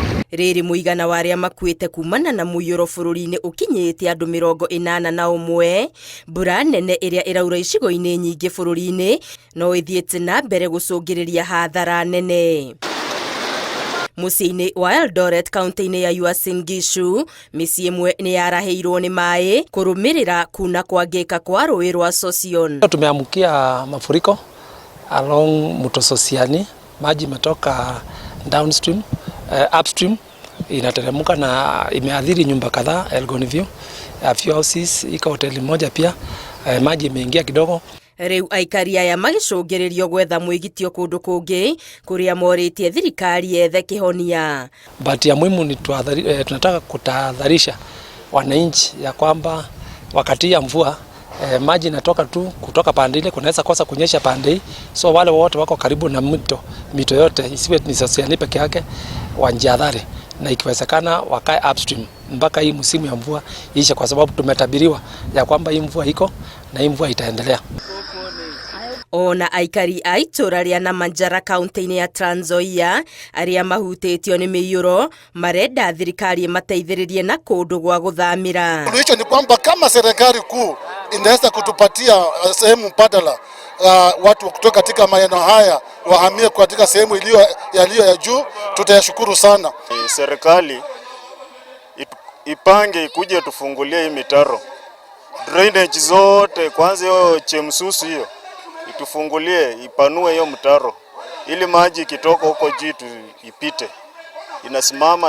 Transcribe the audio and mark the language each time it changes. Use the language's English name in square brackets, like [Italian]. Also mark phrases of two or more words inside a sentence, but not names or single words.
[Kikuyu] Riri muigana wa aria makuite kumana na muiyuro bururi-ini ukinyite andu 81, mbura nene iria iraura icigo-ini nyingi bururi-ini no ithiete na mbere gucungiriria hathara nene. Muciĩ-inĩ wa Eldoret kaunti-inĩ ya Uasin Gishu, mĩciĩ ĩmwe nĩ yarahĩirwo nĩ maĩ kũrũmĩrĩra kuna kwangĩka kwa rũĩ rwa Sosion. [Swahili] Tumeamkia mafuriko along mto Sosiani, maji imetoka downstream, upstream inateremka na imeathiri nyumba kadhaa Elgon View, [English] a few houses, [Swahili] iko hoteli moja pia maji imeingia kidogo. [Kikuyu] Riu aikari aya magicungiririo gwetha mwigitio kundu kungi kuria moritie thirikari yethe kihonia. [Swahili] But ya muhimu ni tunataka kutahadharisha wananchi ya kwamba wakati ya mvua maji inatoka tu kutoka pande ile, kunaweza kosa kunyesha pande hii, so wale wote wako karibu na mito yote isiwe ni Sosiani peke yake wanjiadhari, na ikiwezekana wakae upstream mpaka hii msimu ya mvua ishe, kwa sababu tumetabiriwa ya kwamba hii mvua iko na hii mvua itaendelea. [Kikuyu] Ona aikari a itura ria Namanjara kaunti-ini ya Trans Nzoia aria mahutĩtio nĩ mĩiyũro marenda thirikari mateithĩrĩrie na kũndũ gwa gũthamĩra. [Swahili] Hicho ni kwamba kama serikali kuu inaweza kutupatia sehemu mbadala, watu kutoka katika maeneo haya wahamie katika sehemu yaliyo ya juu, tutayashukuru sana. Serikali ipange ikuje tufungulie hii mitaro, drainage zote, kwanza hiyo Chemsusu hiyo itufungulie, ipanue hiyo mtaro ili maji kitoka huko juu ipite, inasimama.